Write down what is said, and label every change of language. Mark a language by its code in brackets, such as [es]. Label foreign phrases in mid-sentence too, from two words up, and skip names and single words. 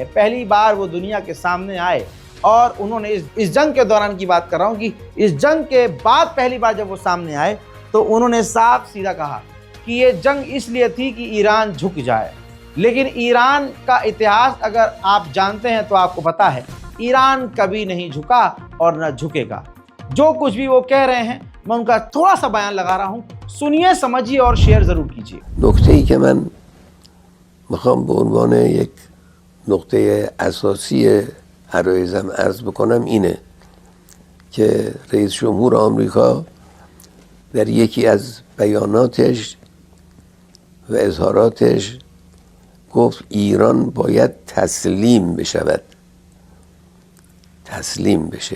[hi] पहली बार वो दुनिया के सामने आए और उन्होंने इस जंग के दौरान की बात कर रहा हूँ कि इस जंग के बाद पहली बार जब वो सामने आए तो उन्होंने साफ सीधा कहा कि ये जंग इसलिए थी कि ईरान झुक जाए। लेकिन ईरान का इतिहास अगर आप जानते हैं तो आपको पता है ईरान कभी नहीं झुका और न झुकेगा। जो कुछ भी वो कह रहे हैं मैं उनका थोड़ा सा बयान लगा रहा हूँ, सुनिए, समझिए और शेयर जरूर कीजिए। [fa] نکته‌ای که من میخوام به عنوان یک نقطه اساسی عرایزم عرض بکنم اینه که رئیس جمهور آمریکا در یکی از بیاناتش و اظهاراتش گفت ایران باید تسلیم بشود، تسلیم بشه.